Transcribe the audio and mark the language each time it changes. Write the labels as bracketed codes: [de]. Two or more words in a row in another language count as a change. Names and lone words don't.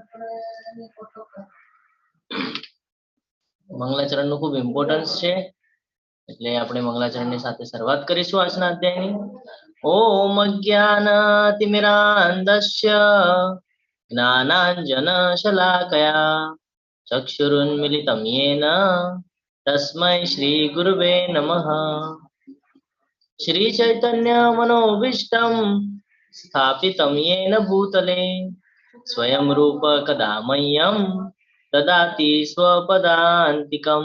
[gu] મંગલાચરણનું ખૂબ ઇમ્પોર્ટન્સ છે, એટલે આપણે મંગલાચરણની સાથે શરૂઆત કરીશું આજના અધ્યાયની. [sa] ओम ज्ञानतिमिरांधस्य ज्ञानांजन शलाकया चक्षुरुन्मिलितं येन तस्मै श्री गुरुवे नमः. श्री चैतन्य मनोभीष्टं स्थापितं येन भूतले स्वयं रूप कदा मह्यं ददाति स्वपदान्तिकं.